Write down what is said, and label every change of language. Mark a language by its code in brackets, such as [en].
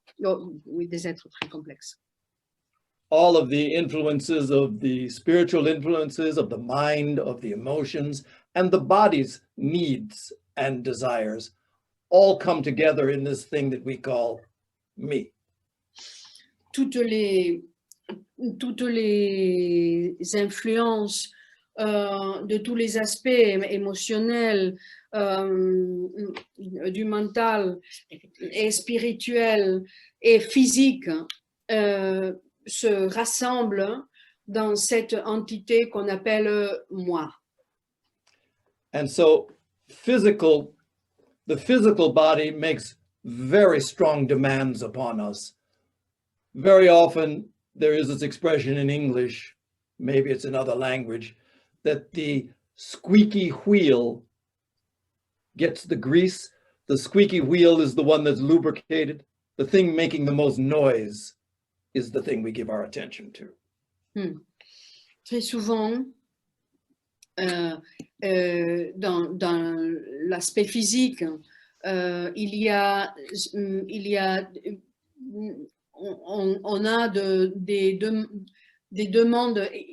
[fr] Oh, oui, des êtres très complexes. [en] All of the influences of the spiritual influences of the mind, of the emotions, and the body's needs and desires all come together in this thing that we call me. [fr] Toutes les influences de tous les aspects émotionnels, du mental et spirituel et physique se rassemblent dans cette entité qu'on appelle moi. [en] And so the physical body makes very strong demands upon us. Very often there is this expression in English, maybe it's another language, that the squeaky wheel gets the grease. The squeaky wheel is the one that's lubricated. The thing making the most noise is the thing we give our attention to. [fr] Très souvent, dans l'aspect physique, on a des demandes.